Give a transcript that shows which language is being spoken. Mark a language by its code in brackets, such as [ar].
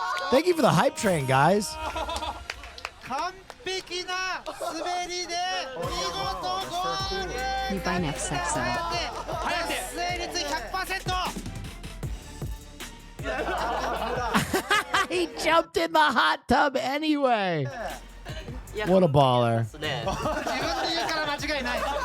[en] Thank you for the hype train, guys. [ja] 完璧な滑りで見事ゴール。 [en] You buy next sexo. [ja] 達成率 100%。 [en] He jumped in the hot tub anyway. What a baller. [ja] 自分で言うから間違いない。